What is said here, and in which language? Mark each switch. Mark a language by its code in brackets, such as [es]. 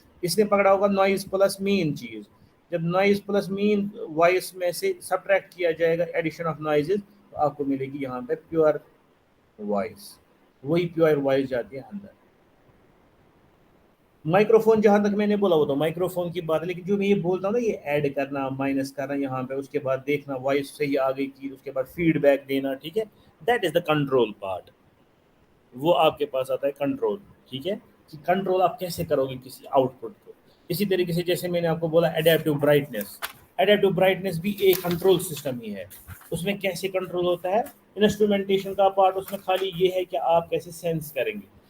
[ur] اس نے پکڑا ہوگا نوائز پلس مین چیز. جب نوائز پلس مین وائس میں سے سبٹریکٹ کیا جائے گا ایڈیشن آف نوائزز, تو آپ کو ملے گی یہاں پہ پیور وائس. وہی پیور وائس جاتی ہے اندر. مائکرو فون جہاں تک میں نے بولا وہ تو مائکرو فون کی بات ہے, لیکن جو میں یہ بولتا ہوں نا یہ ایڈ کرنا مائنس کرنا یہاں پہ, اس کے بعد دیکھنا وائس صحیح آ گئی کی, اس کے بعد فیڈ بیک دینا. [en] ٹھیک ہے, that is the control part. [ur] وہ آپ کے پاس آتا ہے کنٹرول. ٹھیک ہے, کہ کنٹرول آپ کیسے کرو گے کسی آؤٹ پٹ کو. اسی طریقے سے جیسے میں نے آپ کو بولا ایڈیپٹیو برائٹنیس. ایڈیپٹیو برائٹنیس بھی ایک کنٹرول سسٹم ہی ہے. اس میں کیسے کنٹرول ہوتا ہے, انسٹرومنٹیشن کا پارٹ اس میں خالی یہ ہے کہ آپ کیسے سینس کریں گے.